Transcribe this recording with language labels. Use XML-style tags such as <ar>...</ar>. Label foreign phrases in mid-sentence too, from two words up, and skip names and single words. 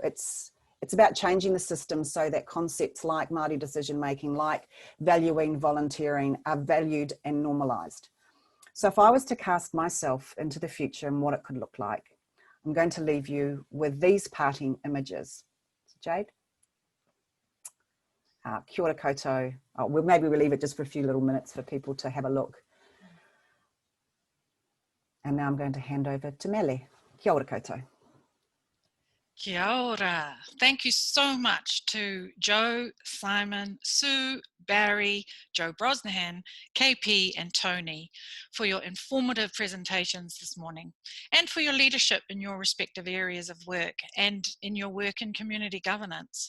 <en>It's about changing the system so that concepts like Māori decision making, like valuing volunteering, are valued and normalised. So if I was to cast myself into the future and what it could look like, I'm going to leave you with these parting images.</en> <mi>Jade? Kia ora koutou.</mi> <en>Maybe we'll leave it just for a few little minutes for people to have a look. And now I'm going to hand over to Mele.</en> <mi>Kia ora koutou. Kia ora.</mi> <en>Thank you so much to Joe, Simon, Sue, Barry, Joe Brosnahan, KP and Tony for your informative presentations this morning, and for your leadership in your respective areas of work and in your work in community governance.</en>